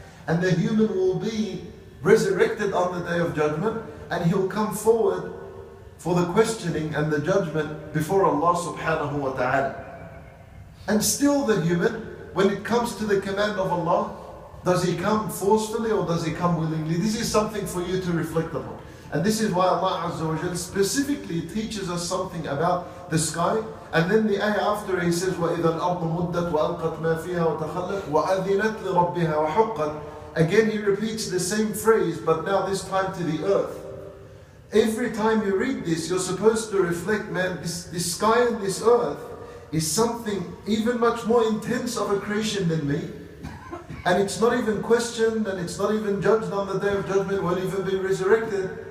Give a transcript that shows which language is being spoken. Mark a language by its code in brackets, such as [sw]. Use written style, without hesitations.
[en] And the human will be resurrected on the Day of Judgment, and he'll come forward for the questioning and the judgment before Allah subhanahu wa ta'ala. And still the human, when it comes to the command of Allah, does he come forcefully or does he come willingly? This is something for you to reflect upon. And this is why Allah Azza wa Jal specifically teaches us something about the sky. And then the ayah after he says, [ar] وَإِذَا الْأَرْضُ مُدَّتْ وَأَلْقَتْ مَا فِيهَا وَتَخَلَّتْ وَأَذِنَتْ لِرَبِّهَا وَحُقَّتْ. [en] Again he repeats the same phrase, but now this time to the earth. Every time you read this, you're supposed to reflect, man, this sky and this earth is something even much more intense of a creation than me. And it's not even questioned, and it's not even judged on the Day of Judgment, won't even be resurrected.